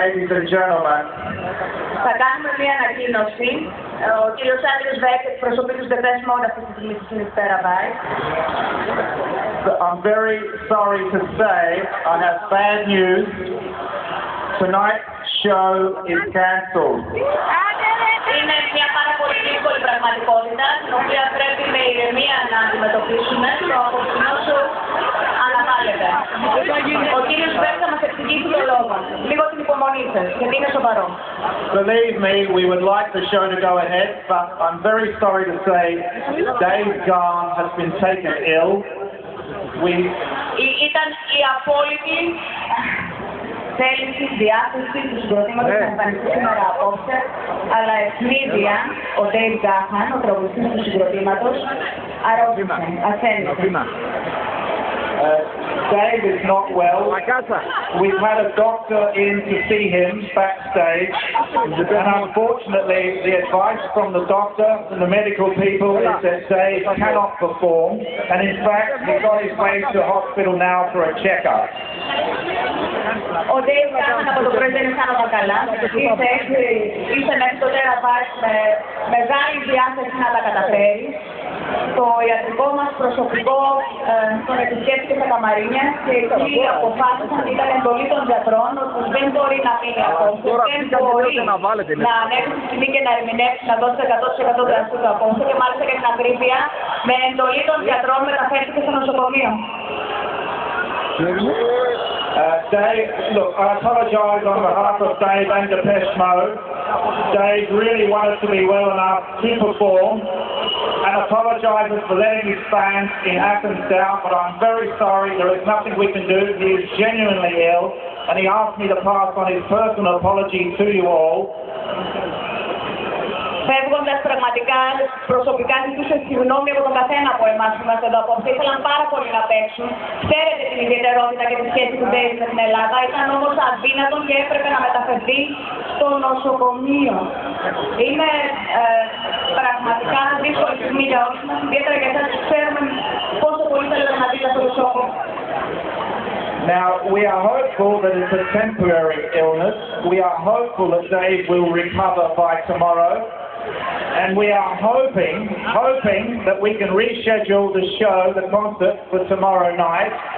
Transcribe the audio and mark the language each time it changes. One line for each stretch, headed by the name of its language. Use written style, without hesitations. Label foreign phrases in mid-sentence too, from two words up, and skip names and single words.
English: and gentlemen.
Greek: Θα κάνουμε μία ανακοίνωση. Ο κύριος Άντριος Βέκ εκπροσωπεί τους Depeche Mode αυτή τη στιγμή στη Συνιστέρα Vice.
English: I'm very sorry to say I have bad news. Tonight's show is cancelled.
Greek: Είναι μια πάρα πολύ δύσκολη πραγματικότητα, την οποία πρέπει με ηρεμία να αντιμετωπίσουμε. Το απόψινό σου αναβάλλεται. Ο κύριος Βέκ θα μας εξηγήσει το λόγο. Λίγο την υπομονή σας, γιατί είναι σοβαρό.
English: Believe me, we would like the show to go ahead, but I'm very sorry to say Dave Gahan has been taken ill.
Greek: Ήταν η απόλυτη θέληση, διάθεση του συγκροτήματος να εμφανιστεί σήμερα απόψε, αλλά ευνίδια ο Dave Gahan, ο τραγουδιστής του συγκροτήματος, αρρώστησε, ασθένησε.
English: Dave is not well. We've had a doctor in to see him backstage, and unfortunately the advice from the doctor and the medical people is that Dave cannot perform, and in fact he's on his way to hospital now for a checkup.
Greek: Ο Dave Gahan από το πρωί δεν είναι σαν καλά. Ήρθε μέχρι το Τέρα Vice με μεγάλη διάθεση να τα καταφέρει. Το ιατρικό μας προσωπικό τον επισκέφθηκε στα καμαρίνια και εκεί αποφάσισαν, ήταν εντολή των γιατρών, ότι δεν μπορεί να μείνει απόψε, δεν μπορεί να ανέβει στη σκηνή και να ερμηνεύσει, να δώσει 100% του εαυτού του απόψε και μάλιστα και την ακρίβεια, με εντολή των γιατρών μεταφέρθηκε στο νοσοκομείο.
English: Dave, look, I apologise on behalf of Dave and Depeche Mode. Dave really wanted to be well enough to perform and apologises for letting his fans in Athens down, but I'm very sorry, there is nothing we can do. He is genuinely ill and he asked me to pass on his personal apology to you all.
Greek: Φεύγοντας πραγματικά, προσωπικά ζητούσε συγγνώμη από τον καθένα από εμάς που είμαστε εδώ απόψε. Ήθελαν πάρα πολύ να παίξουν. Ξέρετε την ιδιαιτερότητα και τη σχέση του Dave με την Ελλάδα. Ήταν όμως αδύνατον και έπρεπε να μεταφερθεί στο νοσοκομείο. Είναι πραγματικά δύσκολη στιγμή για όλους μας, ιδιαίτερα για εσάς που ξέρουμε πόσο πολύ θέλετε να δείτε αυτό το σώμα.
English: Now, we are hopeful that it's a temporary illness. We are hopeful that Dave will recover by tomorrow. And we are hoping that we can reschedule the show, the concert, for tomorrow night.